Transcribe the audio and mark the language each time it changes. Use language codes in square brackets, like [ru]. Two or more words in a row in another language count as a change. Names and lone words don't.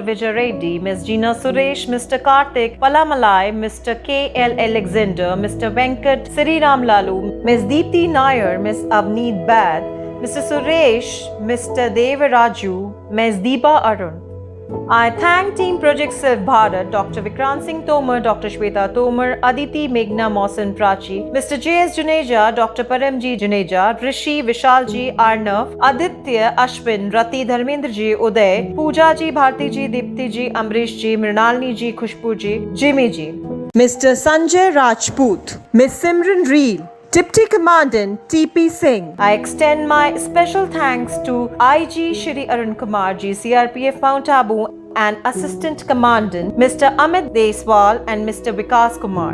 [en] Vijay Reddy, Ms. Gina Suresh, Mr. Karthik Palamalai, Mr. K.L. Alexander, Mr. Venkat Sriram Lalu, Ms. Deepthi Nair, Ms. Avneet Baid, Mr. Suresh, Mr. Devaraju, Ms. Deepa Arun. I thank Team Project Self Bharat, Dr. Vikrant Singh Tomar, Dr. Shweta Tomar, Aditi Meghna Mausan Prachi, Mr. J.S. Juneja, Dr. Paramji Juneja, Rishi Vishalji Arnav, Aditya Ashwin, Rati Dharmendra ji, Uday, Pooja ji, Bharti ji, Dipti ji, Amrish ji, Mrinalini ji, Khushbu ji, Jimmy ji. Mr. Sanjay Rajput, Ms. Simran Reel, Deputy Commandant T.P. Singh. I extend my special thanks to IG Shri Arun Kumar ji, CRPF Mount Abu, and Assistant Commandant Mr. Amit Deswal and Mr. Vikas Kumar.